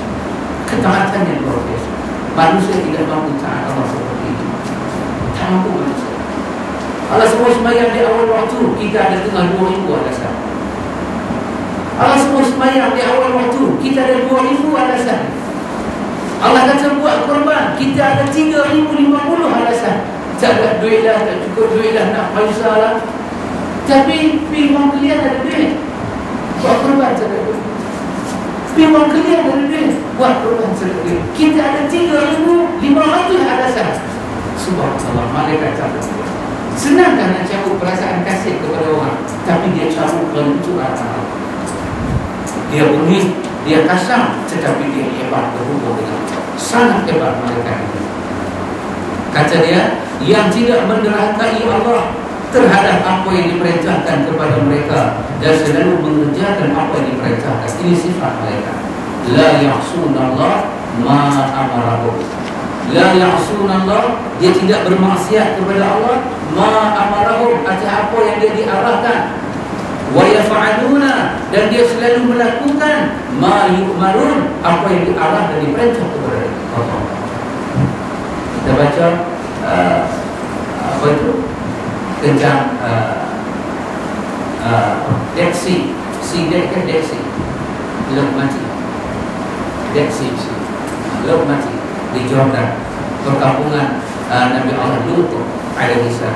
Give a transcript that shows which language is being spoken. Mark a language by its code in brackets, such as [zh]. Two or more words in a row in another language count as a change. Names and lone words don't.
[ms] Ketaatan yang luar biasa. Manusia tidak mampu taat Allah seperti itu. Tak mampu manusia. Allah semua sembahyang di awal waktu, kita ada tengah 2,000 alasan. Allah semua sembahyang di awal waktu, kita ada 2,000 alasan. Allah kata buat korban, kita ada 3,050 alasan. Tak ada duit dah, tak cukup duit dah, nak paisa lah. Tapi memang kalian ada duit, buat korban sedekah. Memang kalian ada duit, buat korban sedekah. Kita ada 3,500 alasan. Subhanallah, malaikat cabut. Senang kan nak cabut perasaan kasih kepada orang, tapi dia cabut kelenturan. Dia unik, dia kasar, tetapi dia hebat berhubung dengan Allah. Sangat hebat malaikat itu. Kata dia, yang tidak menderhakai Allah terhadap apa yang diperintahkan kepada mereka dan selalu mengerjakan apa yang diperintahkan. Ini sifat mereka. [ar] لا يعصون الله ما أمرهم. لا يعصون الله, [ms] dia tidak bermaksiat kepada Allah, [ar] ما أمرهم, [ms] atas apa yang dia diarahkan. [ar] ويفعلون, [ms] dan dia selalu melakukan [ar] ما يؤمرون, [ms] apa yang diarah dan diperintah kepada Allah. Kita baca apa itu? Tentang Deksi, Sidek kan Deksi, Laut Mati, Deksi, Laut Mati di Jordan, perkampungan Nabi Allah Lut [ar] عليه السلام.